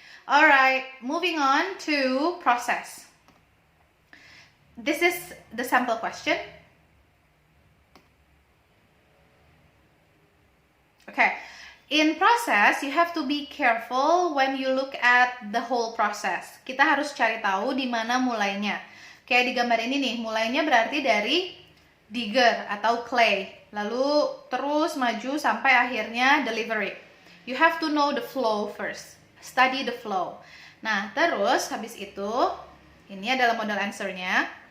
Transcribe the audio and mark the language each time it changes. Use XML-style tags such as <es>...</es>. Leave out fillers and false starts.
<en>Alright, moving on to process. This is the sample question. Okay, in process you have to be careful when you look at the whole process.</en> <id>Kita harus cari tahu di mana mulainya. Kayak di gambar ini nih, mulainya berarti dari digger atau clay, lalu terus maju sampai akhirnya delivery.</id> <en>You have to know the flow first, study the flow.</en> <id>Nah, terus habis itu, ini adalah model answer-nya.</id>